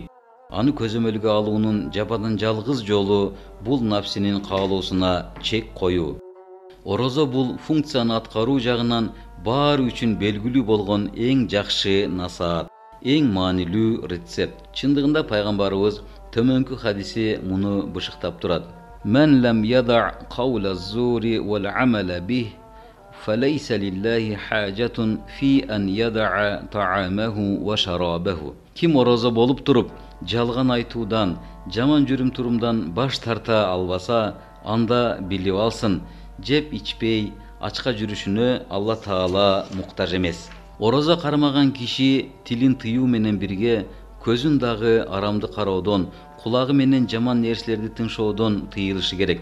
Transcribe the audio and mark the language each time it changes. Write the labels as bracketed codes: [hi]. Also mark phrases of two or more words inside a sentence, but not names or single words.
[ky] Аны көзөмөлгө алуунун жападан жалгыз жолу бул нафсинин каалоосуна чек коюу. Орозо бул функцияны аткаруу жагынан баары үчүн белгилүү болгон эң жакшы насаат, эң маанилүү рецепт. Чындыгында пайгамбарыбыз төмөнкү хадиси муну бышыктап турат. [ar] من لم يدع قول الزور والعمل به فليس لله حاجة في أن يدع طعامه وشرابه. [ky] Ким орозо болуп туруп, жалган айтуудан, жаман жүрүм турумдан баш тарта албаса, анда билип алсын, жеп ичпей, ачка жүрүшүнө Алла Таала муктаж эмес. Орозо кармаган киши тилин тыюу менен бирге көзүн дагы арамды кароодон, кулагы менен жаман нерселерди тыңшоодон тыйылышы керек.